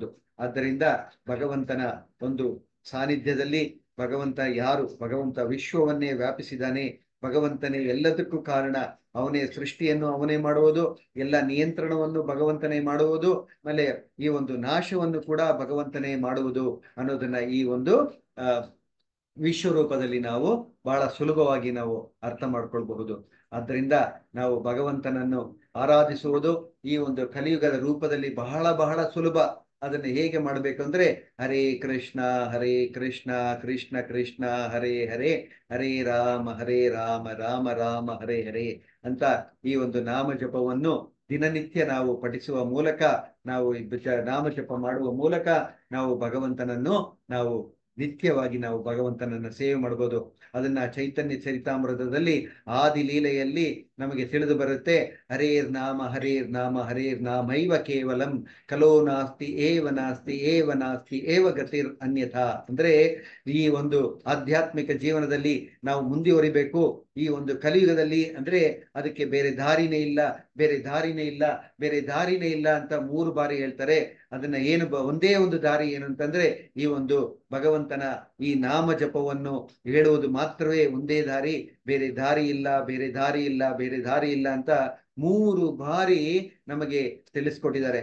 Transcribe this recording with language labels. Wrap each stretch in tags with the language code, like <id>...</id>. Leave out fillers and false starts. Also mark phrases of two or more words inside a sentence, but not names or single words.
<kn>ಆದ್ದರಿಂದ ಭಗವಂತನ ಒಂದು ಸಾನ್ನಿಧ್ಯದಲ್ಲಿ ಭಗವಂತ ಯಾರು, ಭಗವಂತ ವಿಶ್ವವನ್ನೇ ವ್ಯಾಪಿಸಿದಾನೆ, ಭಗವಂತನೇ ಎಲ್ಲದಕ್ಕೂ ಕಾರಣ, ಅವನೇ ಸೃಷ್ಟಿಯನ್ನು ಅವನೇ ಮಾಡುವುದು, ಎಲ್ಲ ನಿಯಂತ್ರಣವನ್ನು ಭಗವಂತನೇ ಮಾಡುವುದು, ಆಮೇಲೆ ಈ ಒಂದು ನಾಶವನ್ನು ಕೂಡ ಭಗವಂತನೇ ಮಾಡುವುದು ಅನ್ನೋದನ್ನ ಈ ಒಂದು ವಿಶ್ವರೂಪದಲ್ಲಿ ನಾವು ಬಹಳ ಸುಲಭವಾಗಿ ನಾವು ಅರ್ಥ ಮಾಡ್ಕೊಳ್ಬಹುದು. ಆದ್ದರಿಂದ ನಾವು ಭಗವಂತನನ್ನು ಆರಾಧಿಸುವುದು ಈ ಒಂದು ಕಲಿಯುಗದ ರೂಪದಲ್ಲಿ ಬಹಳ ಬಹಳ ಸುಲಭ. ಅದನ್ನು ಹೇಗೆ ಮಾಡಬೇಕು ಅಂದ್ರೆ,</kn> <sa>ಹರೇ ಕೃಷ್ಣ ಕೃಷ್ಣ ಕೃಷ್ಣ ಹರೇ ಹರೇ, ಹರೇ ರಾಮ ರಾಮ ರಾಮ ಹರೇ ಹರೇ</sa> <kn>ಅಂತ ಈ ಒಂದು ನಾಮ ಜಪವನ್ನು ದಿನನಿತ್ಯ ನಾವು ಪಠಿಸುವ ಮೂಲಕ, ನಾವು ನಾಮ ಜಪ ಮಾಡುವ ಮೂಲಕ ನಾವು ಭಗವಂತನನ್ನು ನಾವು ನಿತ್ಯವಾಗಿ ನಾವು ಭಗವಂತನನ್ನ ಸೇವೆ ಮಾಡಬಹುದು. ಅದನ್ನ ಚೈತನ್ಯ ಚರಿತಾಮೃತದಲ್ಲಿ ಆದಿ ಲೀಲೆಯಲ್ಲಿ ನಮಗೆ ತಿಳಿದು ಬರುತ್ತೆ.</kn> <sa>ಹರೇರ್ ನಾಮ ಹರೇರ್ ನಾಮೈವ ಕೇವಲಂ ಕಲೋ ನಾಸ್ತಿ ಏವ ನಾಸ್ತಿ ಏವ ಗತಿರ್ ಅನ್ಯಥಾ.</sa> <kn>ಅಂದ್ರೆ ಈ ಒಂದು ಆಧ್ಯಾತ್ಮಿಕ ಜೀವನದಲ್ಲಿ ನಾವು ಮುಂದುವರಿಬೇಕು. ಈ ಒಂದು ಕಲಿಯುಗದಲ್ಲಿ ಅಂದ್ರೆ ಅದಕ್ಕೆ ಬೇರೆ ದಾರಿನೇ ಇಲ್ಲ ಅಂತ 3 ಬಾರಿ ಹೇಳ್ತಾರೆ. ಅದನ್ನ ಒಂದೇ ಒಂದು ದಾರಿ ಏನು ಅಂತಂದ್ರೆ, ಈ ಒಂದು ಭಗವಂತನ ಈ ನಾಮ ಜಪವನ್ನು ಹೇಳುವುದು ಮಾತ್ರವೇ ಒಂದೇ ದಾರಿ, ಬೇರೆ ದಾರಿ ಇಲ್ಲ ಅಂತ 3 ಬಾರಿ ನಮಗೆ ತಿಳಿಸ್ಕೊಟ್ಟಿದ್ದಾರೆ.</kn>